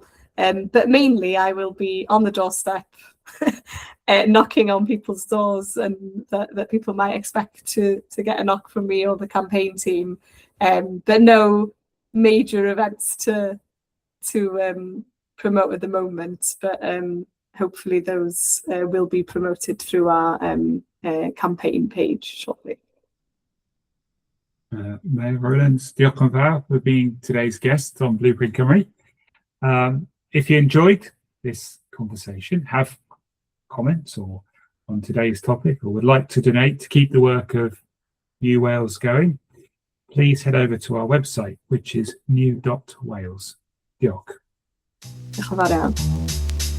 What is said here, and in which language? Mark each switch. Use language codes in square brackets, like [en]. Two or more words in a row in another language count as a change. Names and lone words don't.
[en] But mainly I will be on the doorstep knocking on people's doors, and that people might expect to get a knock from me or the campaign team. But no major events to promote at the moment. But hopefully those will be promoted through our campaign page shortly. Mair Rowlands, [cy] diolch yn fawr [en] for being today's guest on Blueprint Cymru. If you enjoyed this conversation, have comments or on today's topic, or would like to donate to keep the work of New Wales going, please head over to our website, which is new.wales. [cy] Diolch. Diolch yn fawr iawn.